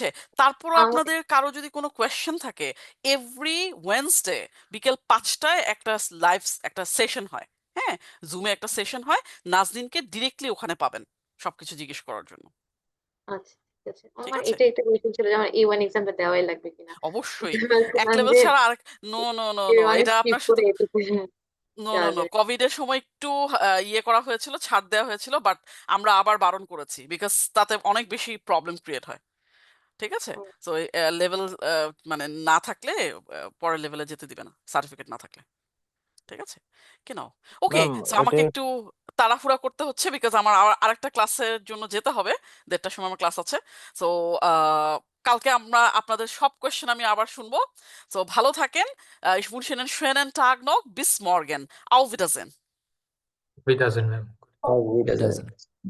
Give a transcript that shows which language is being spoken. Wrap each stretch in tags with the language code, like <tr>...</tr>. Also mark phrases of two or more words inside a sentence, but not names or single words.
<bn>তারপরও আপনাদের কারো যদি কোনো কোয়েশ্চেন থাকে,</bn> <en>every Wednesday</en> <bn>বিকেল 5টায় একটা লাইভ একটা সেশন হয়, হ্যাঁ, জুমে একটা সেশন হয়, নাজনীনকে ডিরেক্টলি ওখানে পাবেন সবকিছু জিজ্ঞেস করার জন্য। আচ্ছা ঠিক আছে, ঠিক আমার আছে, এটা একটা কোয়েশ্চেন ছিল যে আমার A1 এক্সামটা দেওয়াই লাগবে কিনা। অবশ্যই এক ভাবছিলাম লেভেল যে ছাড়া আর</bn> <en>no no no no,</en> <bn>A1 এটা স্কিপ আপনার করে শুধু এটুকু</bn> <en>no no</en> <bn>যাওয়া নো, যায়। কোভিডের সময় একটু ইয়ে করা হয়েছিল, ছাড় দেওয়া হয়েছিল, বাট আমরা আবার বারণ করেছি বিকজ তাতে অনেক বেশি</bn> <en>problem create</en> <bn>হয়, ঠিক আছে? তো লেভেল মানে না থাকলে পরের লেভেলে যেতে দিবে না, সার্টিফিকেট না থাকলে, ঠিক আছে? কেন ওকে, ম্যাম সো আমাকে একটু তাড়াহুড়া করতে হচ্ছে বিকজ আমার আরেকটা ক্লাসের জন্য যেতে হবে, 1:30টার সময় আমার ক্লাস আছে। সো কালকে আমরা আপনাদের সব কোয়েশ্চেন আমি আবার শুনবো। সো ভালো থাকেন,</bn> <de>ich wünsche Ihnen schönen Tag noch, bis morgen, auf Wiedersehen. Wiedersehen, ম্যাম। Auf Wiedersehen.</de>